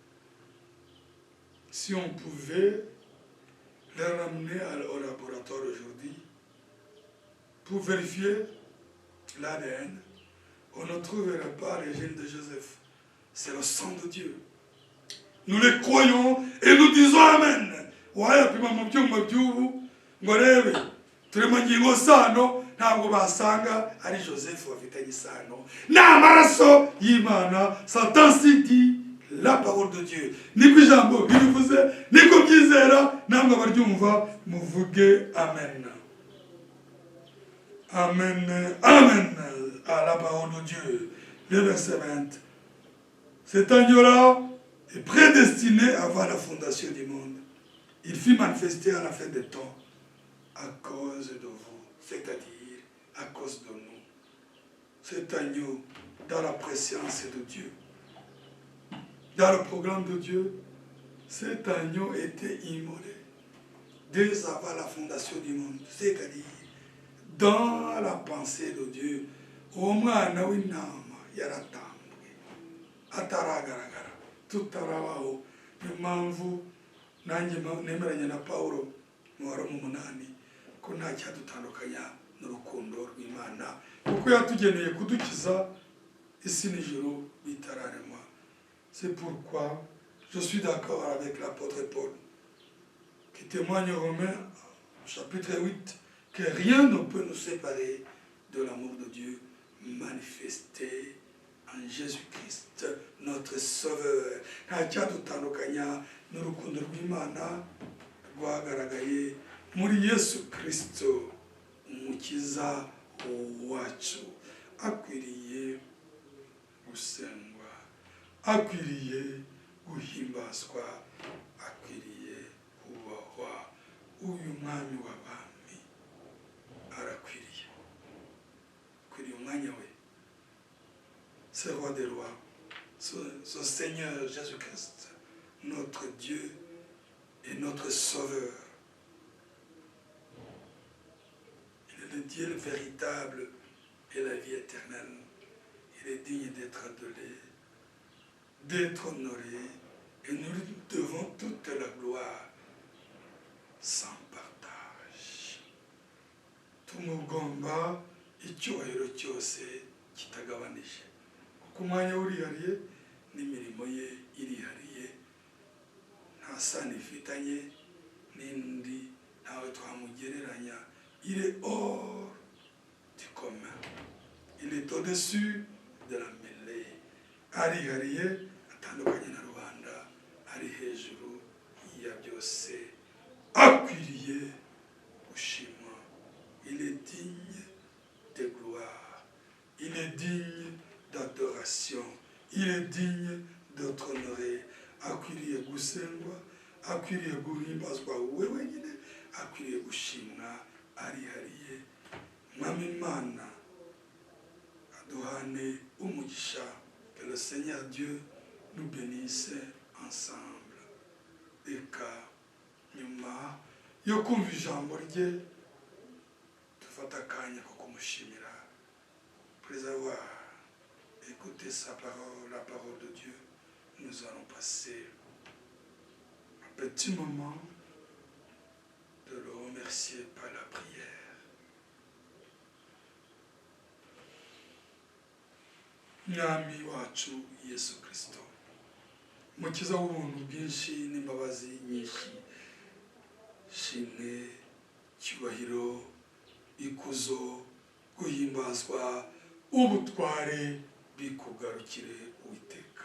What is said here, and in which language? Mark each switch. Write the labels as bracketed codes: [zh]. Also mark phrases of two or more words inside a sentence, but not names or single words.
[fr] Si on pouvait les ramener au laboratoire aujourd'hui pour vérifier l'ADN, on ne trouverait pas les gènes de Joseph. C'est le sang de Dieu. Nous les croyons et nous disons Amen. [rw] Wayapima mu byuma by'ubu ngo rebe turi mu ngingo sano ntabwo basanga ari Joseph wafitanye isano n'amaraso y'Imana. [fr] Satan s'y dit la parole de Dieu. [rw] Niko ijambo birivuze, niko byizera, namwe abaryumva muvuge Amen. [fr] Amen, Amen à la parole de Dieu. Le verset 20. Cet agneau-là est prédestiné avant la fondation du monde. Il fut manifesté à la fin des temps à cause de vous, c'est-à-dire à cause de nous. Cet agneau, dans la préscience de Dieu, dans le programme de Dieu, cet agneau était immolé dès avant la fondation du monde, c'est-à-dire dans la pensée de Dieu. [rw] Omwana w'intama yaratambwe ataragaragara tutarabaho. Impamvu nanjye nemeranya na Pawulo mu Waroma 8 ko nta cyadutandukanya n'urukundo rw'Imana, kuko yatugeneye kudukiza isi n'ijuru bitararemwa. [fr] C'est pourquoi je suis d'accord avec l'apôtre Paul qui témoigne aux Romains chapitre 8 que rien ne peut nous séparer de l'amour de Dieu manifesté en Jésus-Christ, notre Sauveur. [rw] Nta cyadutandukanya n'urukundo rw'Imana rwagaragaye muri Yesu Kristo, umukiza wacu. Akwiriye gusengwa, akwiriye guhimbazwa, akwiriye kubahwa. Uyu mwami w'abami arakwiriye, akwiriye umwanya we. [fr] Ce roi des rois, ce Seigneur Jésus-Christ, notre Dieu et notre Sauveur. Il est le Dieu véritable et la vie éternelle. Il est digne d'être adoré, d'être honoré, et nous lui devons toute la gloire sans partage. [rw] Tumugomba icyubahiro cyose kitagabanije, kuko umwanya urihariye n'imirimo ye irihariye, nta sano ifitanye n'indi, ntawe twamugereranya. [fr] Il est hors du commun, il est au-dessus de la mêlée. [rw] Arihariye atandukanye na rubanda, ari hejuru ya byose, akwiriye gushimwa. [fr] Il est digne de gloire, il est digne d'adoration, il est digne d'être honoré. [rw] Akwiriye gusengwa, akwiriye guhimbazwa we wenyine, akwiriye gushimwa. Arihariye. Mwami Imana aduhane umugisha. [fr] Que le Seigneur Dieu nous bénisse ensemble. [rw] Eka nyuma yo kumva ijambo rye dufata akanya ko kumushimira. [fr] Après avoir écouté sa parole, la parole de Dieu, nous allons passer un petit moment remercier par la prière. [rw] Mwami wacu Yesu Kristo, mukiza w'ubuntu bwinshi n'imbabazi nyinshi, shimwe, cyubahiro, ikuzo, guhimbazwa, ubutware bikugarukire Uwiteka.